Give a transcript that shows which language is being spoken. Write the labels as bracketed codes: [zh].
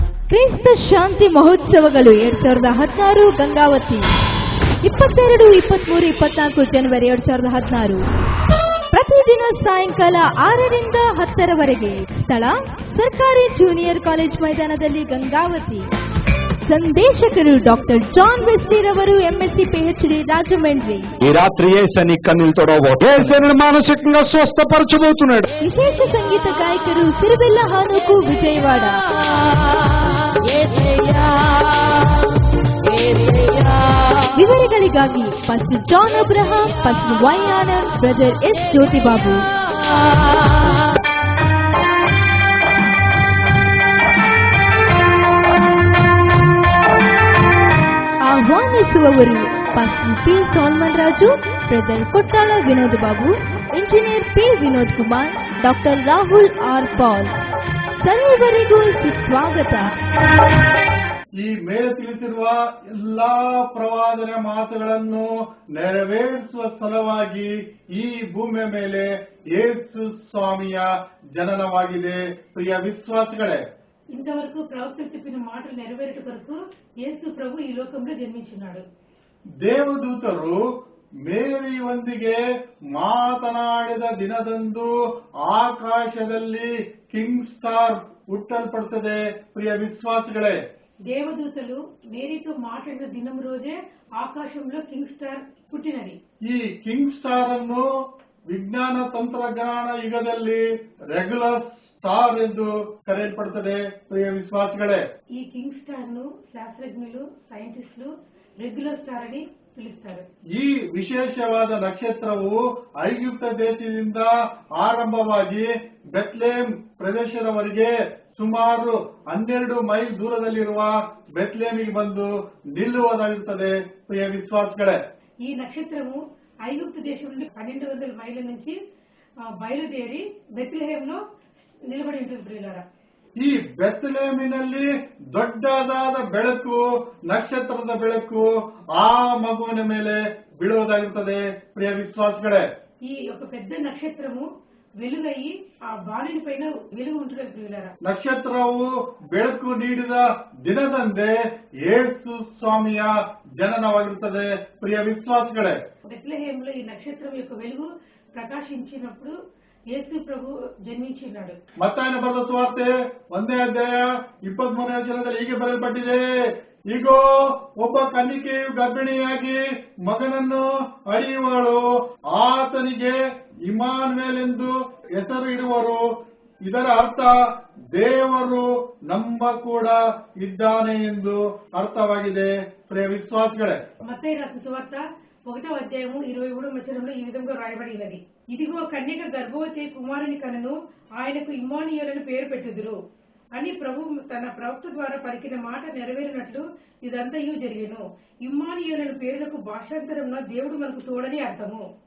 [kn] ಕ್ರೈಸ್ತ ಶಾಂತಿ ಮಹೋತ್ಸವಗಳು 2016 ಗಂಗಾವತಿ 22, 23, 24 ಜನವರಿ 2016. ಪ್ರತಿದಿನ ಸಾಯಂಕಾಲ 6 ರಿಂದ 10 ರವರೆಗೆ. ಸ್ಥಳ ಸರ್ಕಾರಿ ಜೂನಿಯರ್ ಕಾಲೇಜ್ ಮೈದಾನದಲ್ಲಿ, Gangavathi. [te] సందేశకులు doctor John Wesley రవరు MSc PhD Rajahmundry. ఈ రాత్రి యేసని కన్నీళ్ళు తొడవబోతు యేసని మానసికంగా స్వస్థపరచబోతున్నాడు. విశేష సంగీత గాయకులు Sirivella హానుకు Vijayawada. [kn] ವಿವರಗಳಿಗಾಗಿ pastor John Abraham, pastor Y Anand, brother S ಜ್ಯೋತಿಬಾಬು. ಆಹ್ವಾನಿಸುವವರು pastor P salmon Raju, brother ಕೊಟ್ಟಾಳ Vinod Babu, engineer P Vinod Kumar, doctor Rahul R Pal. ಸರ್ವರಿಗೂ ಸುಸ್ವಾಗತ. ಈ ಮೇಲೆ ತಿಳಿಸಿರುವ ಎಲ್ಲಾ ಪ್ರವಾದನೆ ಮಾತುಗಳನ್ನು ನೆರವೇರಿಸುವ ಸಲುವಾಗಿ ಈ ಭೂಮಿಯ ಮೇಲೆ ಯೇಸು ಸ್ವಾಮಿಯ ಜನನವಾಗಿದೆ. ಪ್ರಿಯ ವಿಶ್ವಾಸಿಗಳೇ, [te] ఇంతవరకు ప్రవక్తలు చెప్పిన మాటలు నెరవేరుట కొరకు యేసు ప్రభు ఈ లోకంలో జన్మించున్నాడు. [kn] ದೇವದೂತರು ಮೇರಿಯೊಂದಿಗೆ ಮಾತನಾಡಿದ ದಿನದಂದು ಆಕಾಶದಲ್ಲಿ ಕಿಂಗ್ ಸ್ಟಾರ್ ಹುಟ್ಟಲ್ಪಡುತ್ತದೆ. ಪ್ರಿಯ ವಿಶ್ವಾಸಿಗಳೇ, [te] దేవదూతలు మేరీతో మాట్లాడిన దినం రోజే ఆకాశంలో కింగ్ స్టార్ పుట్టినది. [kn] ಈ ಕಿಂಗ್ ಸ್ಟಾರ್ ಅನ್ನು ವಿಜ್ಞಾನ ತಂತ್ರಜ್ಞಾನ ಯುಗದಲ್ಲಿ ರೆಗ್ಯುಲರ್ ಸ್ಟಾರ್ ಎಂದು ಕರೆಯಲ್ಪಡುತ್ತದೆ. ಪ್ರಿಯ ವಿಶ್ವಾಸಿಗಳೇ, [te] ఈ కింగ్ స్టార్ ను శాస్త్రజ్ఞులు, సైంటిస్టులు రెగ్యులర్ స్టార్ అని పిలుస్తారు. [kn] ಈ ವಿಶೇಷವಾದ ನಕ್ಷತ್ರವು ಐಗುಪ್ತ ದೇಶದಿಂದ ಆರಂಭವಾಗಿ ಬೆತ್ಲೇಮ್ ಪ್ರದೇಶದವರೆಗೆ ಸುಮಾರು 12 ಮೈಲ್ ದೂರದಲ್ಲಿರುವ ಬೆತ್ಲೇಮಿಗೆ ಬಂದು ನಿಲ್ಲುವುದಾಗಿರುತ್ತದೆ. ಪ್ರಿಯ ವಿಶ್ವಾಸಗಳೇ, [te] ఈ నక్షత్రము ఐగుప్తు దేశం నుండి 1200 మైళ్ళ నుంచి బయలుదేరి బెత్లెహేంలో నిలబడి ఉంటుంది ప్రియులారా. [kn] ಈ ಬೆತ್ಲೇಮಿನಲ್ಲಿ ದೊಡ್ಡದಾದ ಬೆಳಕು, ನಕ್ಷತ್ರದ ಬೆಳಕು ಆ ಮಗುವಿನ ಮೇಲೆ ಬೀಳುವುದಾಗಿರುತ್ತದೆ. ಪ್ರಿಯ ವಿಶ್ವಾಸಗಳೇ, [te] ఈ యొక్క పెద్ద నక్షత్రము వెలుగయ్యి ఆ బాలుని పైన వెలుగు ఉంటుంది ప్రియులారా. [kn] ನಕ್ಷತ್ರವು ಬೆಳಕು ನೀಡಿದ ದಿನದಂದೇ ಯೇಸು ಸ್ವಾಮಿಯ ಜನನವಾಗಿರುತ್ತದೆ. ಪ್ರಿಯ ವಿಶ್ವಾಸಗಳೇ, [te] బెత్లెహేంలో ఈ నక్షత్రం యొక్క వెలుగు ప్రకాశించినప్పుడు యేసు ప్రభు జన్మించినాడు. [kn] ಮತ್ತಾಯನ ಬರೆದ ಸುವಾರ್ತೆ 1ನೇ ಅಧ್ಯಾಯ 23ನೇ ವಚನದಲ್ಲಿ ಹೀಗೆ ಬರೆಯಲ್ಪಟ್ಟಿದೆ, ಈಗೋ ಒಬ್ಬ ಕನ್ನಿಕೆಯು ಗರ್ಭಿಣಿಯಾಗಿ ಮಗನನ್ನು ಹಡೆಯುವಳು, ಆತನಿಗೆ ಇಮ್ಮಾನುವೇಲ್ ಎಂದು ಹೆಸರು ಇಡುವರು. ಇದರ ಅರ್ಥ ದೇವರು ನಮ್ಮ ಕೂಡ ಇದ್ದಾನೆ ಎಂದು ಅರ್ಥವಾಗಿದೆ. ಪ್ರಿಯ ವಿಶ್ವಾಸಗಳೇ, [te] మత్తయి రాసిన సువార్త 1వ అధ్యాయము 23వ వచనంలో ఈ విధంగా రాయబడినది, ఇదిగో కన్యక గర్భవతి కుమారుని కనును, ఆయనకు ఇమ్మానుయేలును పేరు పెట్టుదురు అని ప్రభు తన ప్రవక్త ద్వారా పలికిన మాట నెరవేరినట్లు ఇదంతయు జరిగెను. ఇమ్మానుయేలును పేరులకు భాషాంతరంలో దేవుడు మనకు తోడని అర్థము.